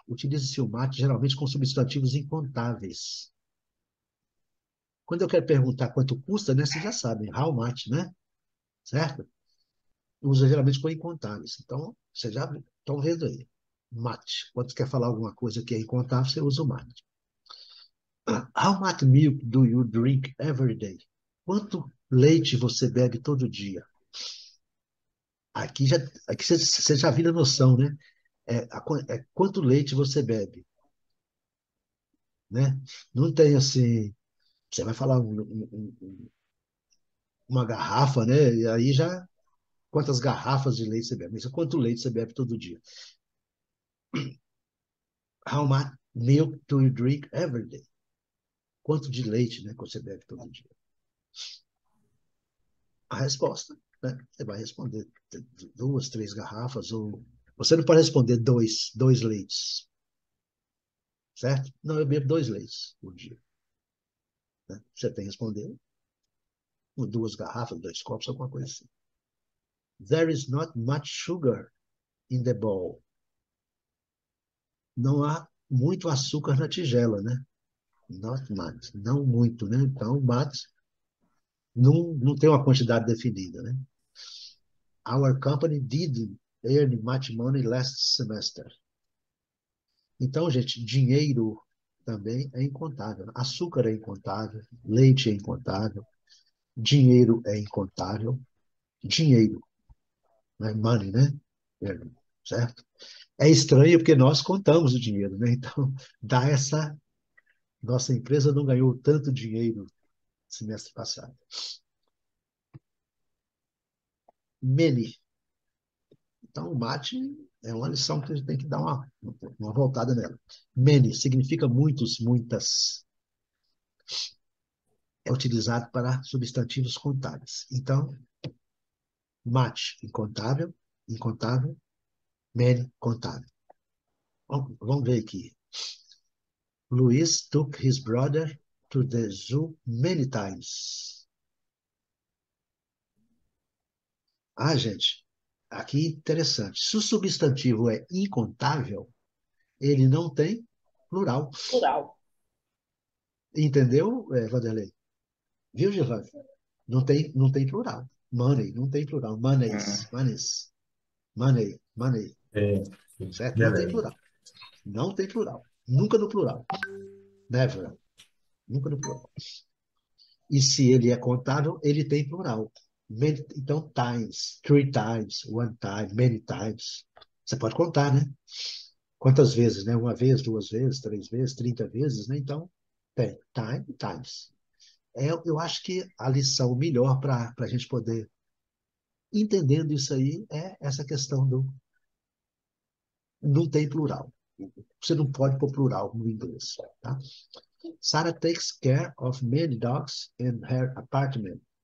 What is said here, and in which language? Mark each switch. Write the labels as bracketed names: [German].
[Portuguese] Utiliza-se o much geralmente com substantivos incontáveis. Quando eu quero perguntar quanto custa, né? Vocês já sabem, [English] how much, [Portuguese] né? Certo? Usa geralmente com incontáveis. Então, vocês já estão vendo aí. Much. Quando você quer falar alguma coisa que é incontável, você usa o much. [English] How much milk do you drink every day? [Portuguese] Quanto leite você bebe todo dia? Aqui já, aqui você já vira noção, né? Quanto leite você bebe, né? Não tem assim, você vai falar uma garrafa, né? E aí já, quantas garrafas de leite você bebe? Mas quanto leite você bebe todo dia? [English] How much milk do you drink every day? [Portuguese] Quanto de leite, né, que você bebe todo dia? a resposta, né? Você vai responder 2, 3 garrafas, ou você não pode responder dois leites, certo? Não, eu bebo 2 leites por dia, né? Você tem que responder 2 garrafas, 2 copos, alguma coisa assim. [English] There is not much sugar in the bowl. [Portuguese] Não há muito açúcar na tigela, né? [English] Not much, [Portuguese] não muito, né? Então, much não tem uma quantidade definida, né? [English] Our company didn't earn much money last semester. [Portuguese] Então, gente, dinheiro também é incontável. Açúcar é incontável, leite é incontável, dinheiro é incontável. Dinheiro, né? Money, né? Certo? É estranho porque nós contamos o dinheiro, né? Então, dá essa. Nossa empresa não ganhou tanto dinheiro semestre passado. Many. Então, o mate é uma lição que a gente tem que dar uma voltada nela. Many significa muitos, muitas. É utilizado para substantivos contáveis. Então, mate, incontável, incontável, many, contável. Vamos ver aqui. [English] Luis took his brother to the zoo many times. [Portuguese] Ah, gente, aqui interessante. Se o substantivo é incontável, ele não tem plural. Plural. Entendeu, Vanderlei? Viu, Giovanni? Não tem plural. Money, não tem plural. [English] Monies, monies, money, money. [Portuguese] Certo? Não tem Beleza. plural. Não tem plural. Nunca no plural. Never. Nunca no plural. E se ele é contável, ele tem plural. Então, times, [English] 3 times, 1 time, many times. [Portuguese] Você pode contar, né? Quantas vezes, né? 1 vez, 2 vezes, 3 vezes, 30 vezes, né? Então, tem time, times. Eu acho que a lição melhor para a gente poder entendendo isso aí é essa questão do não tem plural. Você não pode pôr plural no inglês, tá? [English] Sarah takes care of many dogs in her apartment.